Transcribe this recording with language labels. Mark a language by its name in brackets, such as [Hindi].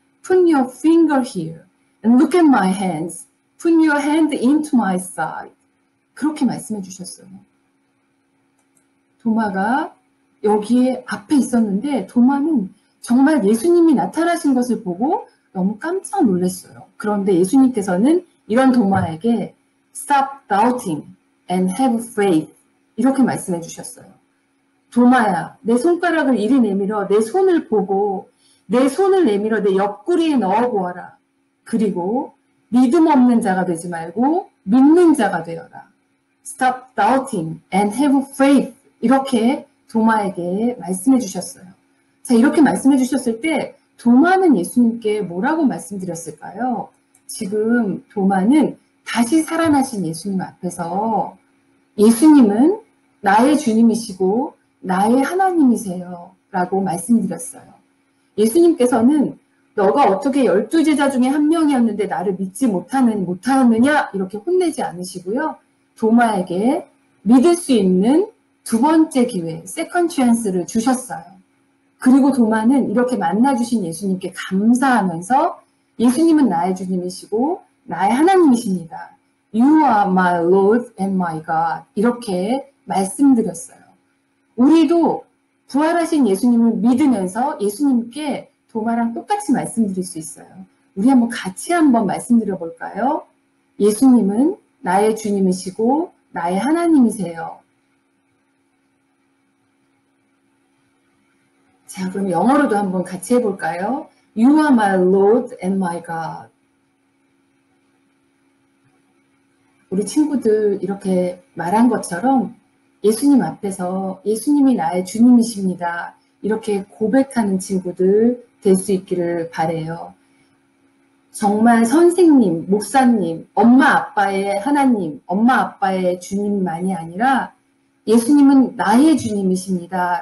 [English] Put your finger here and look at my hands. Put your hand into my side. [Korean] 그렇게 말씀해 주셨어요. 도마가 여기에 앞에 있었는데 도마는 정말 예수님이 나타나신 것을 보고 너무 깜짝 놀랐어요. 그런데 예수님께서는 이런 도마에게 [English] Stop doubting and have faith. [Korean] 이렇게 말씀해 주셨어요. 도마야, 내 손가락을 이리 내밀어 내 손을 보고 내 손을 내밀어 내 옆구리에 넣어보아라. 그리고 믿음 없는 자가 되지 말고 믿는 자가 되어라. [English] Stop doubting and have faith. [Korean] 이렇게 도마에게 말씀해 주셨어요. 자, 이렇게 말씀해 주셨을 때 도마는 예수님께 뭐라고 말씀드렸을까요? 지금 도마는 다시 살아나신 예수님 앞에서 예수님은 나의 주님이시고 나의 하나님이세요 라고 말씀드렸어요. 예수님께서는 너가 어떻게 12제자 중에 한 명이었는데 나를 믿지 못하느냐 이렇게 혼내지 않으시고요. 도마에게 믿을 수 있는 두 번째 기회, 세컨 찬스를 주셨어요. 그리고 도마는 이렇게 만나주신 예수님께 감사하면서 예수님은 나의 주님이시고 나의 하나님이십니다. [English] You are my Lord and my God. [Korean] 이렇게 말씀드렸어요. 우리도 부활하신 예수님을 믿으면서 예수님께 도마랑 똑같이 말씀드릴 수 있어요. 우리 같이 한번 말씀드려 볼까요? 예수님은 나의 주님이시고 나의 하나님이세요. 자, 그럼 영어로도 한번 같이 해볼까요? [English] You are my Lord and my God. [Korean] 우리 친구들 이렇게 말한 것처럼 예수님 앞에서 예수님이 나의 주님이십니다. 이렇게 고백하는 친구들 될 수 있기를 바래요. 정말 선생님, 목사님, 엄마 아빠의 하나님, 엄마 아빠의 주님만이 아니라 예수님은 나의 주님이십니다.